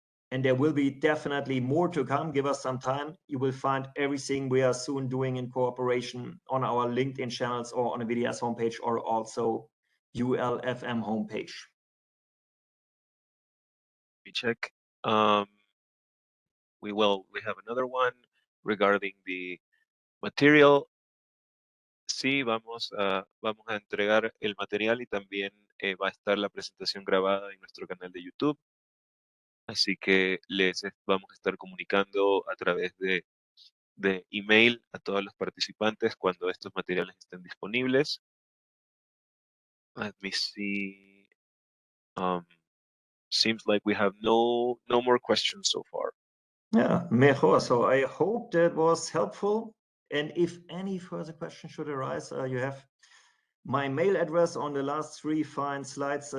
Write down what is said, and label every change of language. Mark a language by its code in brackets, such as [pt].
[en] And there will be definitely more to come. Give us some time. You will find everything we are soon doing in cooperation on our LinkedIn channels or on a VDS homepage, or also ULFM homepage. We check. We have another one regarding the material. [es] Sí, vamos a entregar el material, y también va a estar la presentación grabada en nuestro canal de YouTube. Así que les vamos a estar comunicando a través de email a todos los participantes cuando estos materiales estén disponibles. [en] Let me see. Seems like we have no more questions so far. [es] Yeah, mejor. [en] So I hope that was helpful. And if any further questions should arise, you have my mail address on the last 3 fine slides.